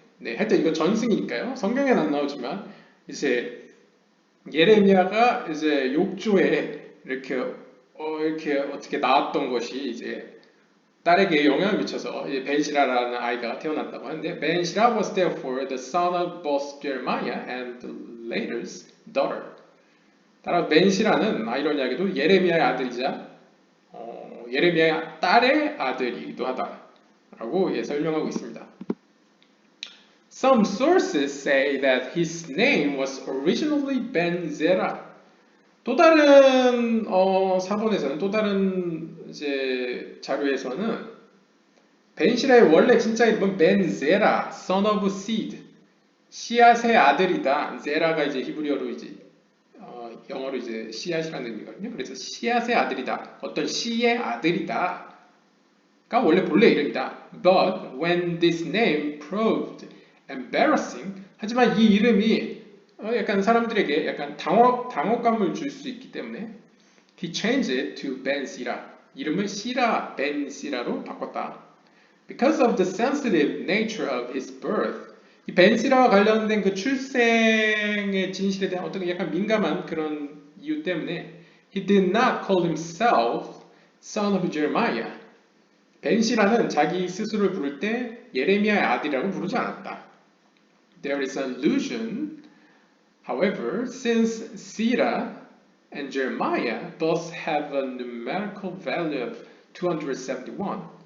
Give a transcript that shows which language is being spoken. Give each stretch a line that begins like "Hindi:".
Korean: 네, 하여튼 이거 전승이니까요. 성경에는 안 나오지만 이제 예레미야가 이제 욕조에 이렇게 어떻게 나왔던 것이 이제 딸에게 영향을 미쳐서 벤시라라는 아이가 태어났다고 하는데 벤시라
English: was therefore the son of both Jeremiah and the later's daughter.
Korean: 따라 벤시라는 아이러니하게도 예레미야의 아들이자 예레미야의 딸의 아들이기도 하다라고 설명하고 있습니다.
English: Some sources say that his name was originally Ben Zera.
Korean: 또 다른 사본에서는 또 다른 이제 자료에서는 벤시라의 원래 진짜 이름은 Ben Zera,
English: son of seed,
Korean: 씨앗의 아들이다. 제라가 이제 히브리어로 이제 영어로 이제 씨앗이라는 의미거든요. 그래서 씨앗의 아들이다. 어떤 씨의 아들이다가 원래 본래 이름이다.
English: But when this name proved embarrassing,
Korean: 하지만 이 이름이 약간 사람들에게 약간 당혹감을 줄 수 있기 때문에
English: he changed it to Ben Sira.
Korean: 이름을 시라, 벤 시라로 바꿨다.
English: Because of the sensitive nature of his birth.
Korean: 이 벤시라와 관련된 그 출생의 진실에 대한 어떤 약간 민감한 그런 이유 때문에
English: he did not call himself son of Jeremiah.
Korean: 벤시라는 자기 스스로를 부를 때 예레미야의 아들이라고 부르지 않았다.
English: There is an allusion, however, since Sira and Jeremiah both have a numerical value of 271.